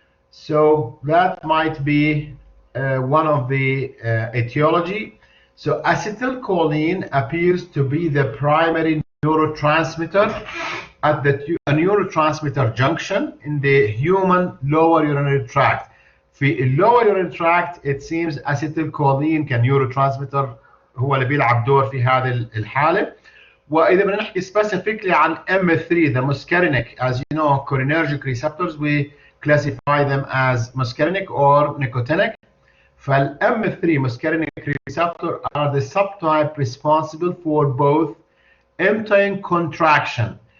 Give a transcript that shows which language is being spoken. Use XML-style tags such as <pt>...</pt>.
<en>So that might be one of the etiology. So acetylcholine appears to be the primary neurotransmitter at the neurotransmitter junction in the human lower urinary tract.</en> <ar>في lower urinary tract it seems acetylcholine كنeurotransmitter هو اللي بيلعب دور في هذه الحالة.</ar> <en>وإذا بدنا نحكي specifically عن M3, the muscarinic, as you know, cholinergic receptors, we classify them as muscarinic or nicotinic. فال-M3 muscarinic receptor are the subtype responsible for both emptying contraction.</en>